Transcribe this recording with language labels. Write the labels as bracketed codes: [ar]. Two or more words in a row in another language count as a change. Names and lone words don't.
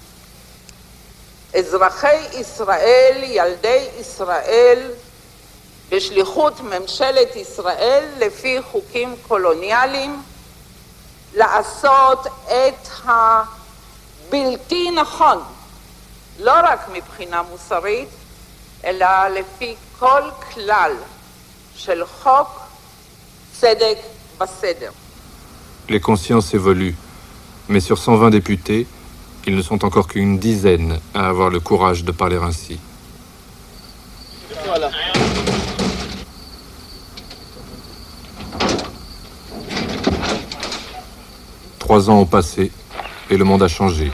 [he] אזרחי ישראל, ילדי ישראל, בשליחות ממשלת ישראל, לפי חוקים קולוניאליים, לעשות את הבלתי נכון, לא רק מבחינה מוסרית, אלא לפי כל כלל של חוק, צדק וסדר. [fr] Les consciences évoluent, mais sur 120 députés, ils ne sont encore qu'une dizaine à avoir le courage de parler ainsi. Voilà. Trois ans ont passé et le monde a changé.